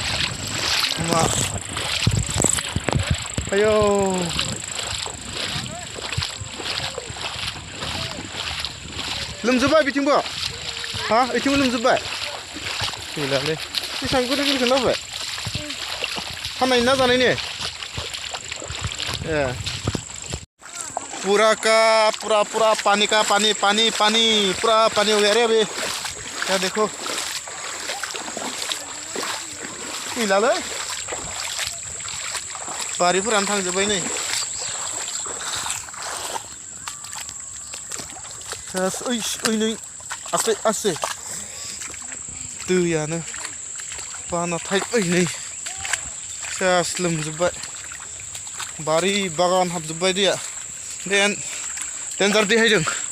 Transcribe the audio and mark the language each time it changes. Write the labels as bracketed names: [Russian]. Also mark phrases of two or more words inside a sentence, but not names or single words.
[Bodo] आयौ लोमजोब्बाय बिथिंबो ओइथिंबो लोमजोब्बाय गैलालै बेसेबां गोदोर गोदोरखौ लाबोबाय फाननायनि ना जानायनि [Hindi] पूरा पानी का पानी पूरा पानी हो गया रे अभी क्या देखो [Bodo] गैलालै बारिफोरानो थांजोब्बाय नै ओइ नै आस्ते दैयानो बाना थाइबाय नै सेस लोमजोब्बाय बारि बागान हाबजोब्बाय दैया डेन्जार दै हायदों